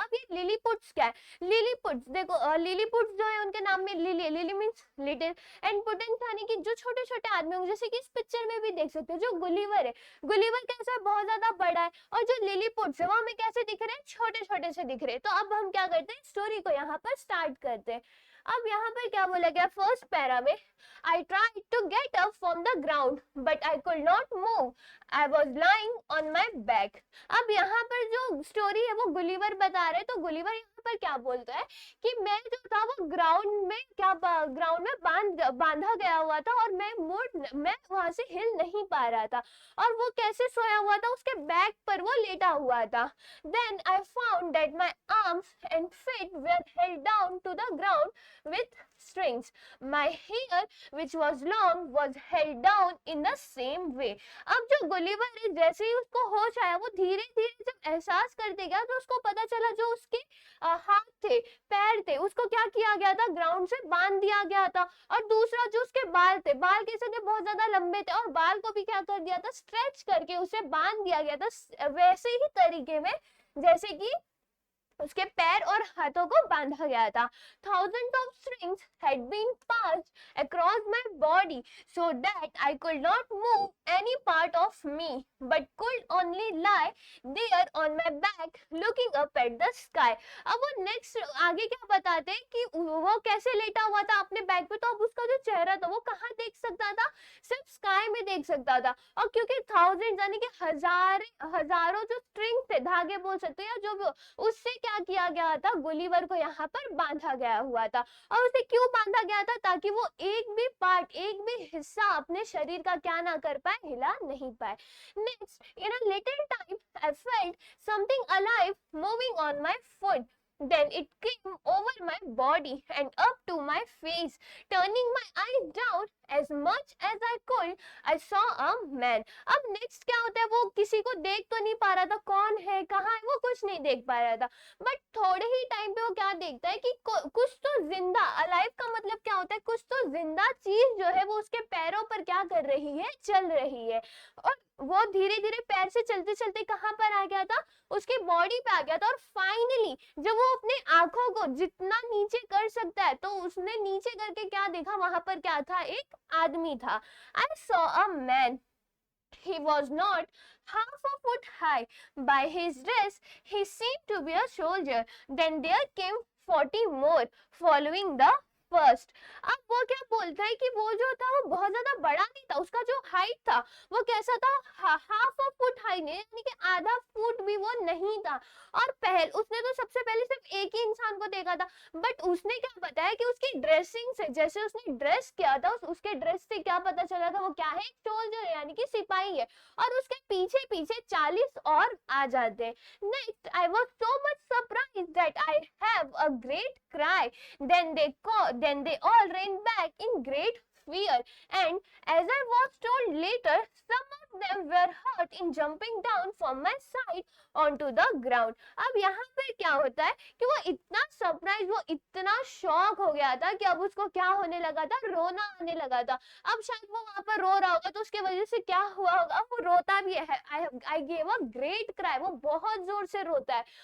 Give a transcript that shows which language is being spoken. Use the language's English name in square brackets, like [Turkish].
[Hindi] अब ये लिलीपुट्स क्या है, लिलीपुट्स देखो, लिलीपुट्स जो है उनके नाम में lily, lily means little, and पुटेंस यानी कि जो छोटे छोटे आदमी होंगे, जैसे कि इस पिक्चर में भी देख सकते हो। जो गुलिवर है, गुलिवर कैसा है, बहुत ज्यादा बड़ा है, और जो लिलीपुट्स है वो हमें कैसे दिख रहे हैं, छोटे छोटे से दिख रहे हैं। तो अब हम क्या करते हैं, स्टोरी को यहाँ पर स्टार्ट करते हैं। अब यहाँ पर क्या बोला गया फर्स्ट पैरा में, [English] I tried to get up from the ground, but I could not move. I was lying on my back. [Hindi] अब यहाँ पर जो स्टोरी है वो गुलिवर बता रहे, तो गुलिवर यहाँ पर क्या बोलता है कि मैं जो था वो ग्राउंड में ग्राउंड में बांधा गया हुआ था, और मैं वहां से हिल नहीं पा रहा था। और वो कैसे सोया हुआ था, उसके बैक पर वो लेटा हुआ था। [English] Then I found that my arms and feet were held down to the ground with strings. My hair which was long was held down in the same way. [Hindi] अब जो गुलिवर है, जैसे ही उसको होश आया, वो धीरे धीरे जब एहसास करते गया तो उसको पता चला जो उसके हाथ थे, पैर थे, उसको क्या किया गया था, ग्राउंड से बांध दिया गया था। और दूसरा जो उसके बाल थे, बाल कैसे थे, बहुत ज्यादा लंबे थे, और बाल को भी क्या कर दिया था, स्ट्रेच करके उसे बांध दिया गया था, वैसे ही तरीके में जैसे कि उसके पैर और हाथों को बांधा गया था। [English] Thousands of strings had been passed across my body so that I could not move any part of me, but could only lie there on my back looking up at the sky. [Hindi] अब वो next आगे क्या बताते हैं कि वो कैसे लेटा हुआ था अपने बैक पे, तो अब उसका जो चेहरा था वो कहाँ देख सकता था, सिर्फ स्काई में देख सकता था। और क्योंकि थाउजेंड यानी कि हजारों जो स्ट्रिंग थे, धागे बोल सकते हैं, या जो भी, उससे क्या किया गया था, गुलिवर को यहाँ पर बांधा गया हुआ था। और उसे क्यों बांधा गया था, ताकि वो एक भी पार्ट, एक भी हिस्सा अपने शरीर का क्या ना कर पाए, हिला नहीं पाए। [English] Next, in a little time I felt something alive moving on my foot. Then it came over my body and up to my face. Turning my eyes down as much as I could, I saw a man. [Hindi] अब next क्या होता है, वो किसी को देख तो नहीं पा रहा था, कौन है, कहाँ है, वो कुछ नहीं देख पा रहा था। बट थोड़े ही टाइम पे वो क्या देखता है कि कुछ तो जिंदा, अलाइव का मतलब क्या होता है, कुछ तो जिंदा चीज जो है वो उसके पैरों पर क्या कर रही है, चल रही है। और वो धीरे धीरे पैर से चलते चलते कहाँ पर आ गया था, उसकी बॉडी पे आ गया था। और फाइनली जब वो अपने आंखों को जितना नीचे कर सकता है, तो उसने नीचे करके क्या देखा, वहां पर क्या था, एक आदमी था। [English] I saw a man. He was not half a foot high. By his dress, he seemed to be a soldier. Then there came 40 more, following the first. [Hindi] अब वो क्या बोलता है कि वो जो था वो बहुत ज्यादा बड़ा नहीं था, उसका जो हाइट था वो कैसा था, हाफ अ फुट हाई नहीं, यानी कि आधा फुट भी वो नहीं था। और उसने तो सबसे पहले सिर्फ एक ही इंसान को देखा था, बट उसने क्या बताया कि उसकी ड्रेसिंग से, जैसे उसने ड्रेस किया था, उसके ड्रेस से क्या पता चला था, वो क्या है, सोल्जर यानी कि सिपाही है। और उसके पीछे पीछे 40 और आ जाते हैं। Next, [English] I was so much surprised that I have a great cry. Then they all ran back in great fear, and as I was told later, some of them were hurt in jumping down from my side onto the ground. [Hindi] अब यहाँ पे क्या होता है कि वो इतना surprise, वो इतना शॉक हो गया था कि अब उसको क्या होने लगा था, रोना आने लगा था। अब शायद वो वहां पर रो रहा होगा तो उसके वजह से क्या हुआ होगा, वो रोता भी है, [English] I gave a great cry, [Hindi] वो बहुत जोर से रोता है।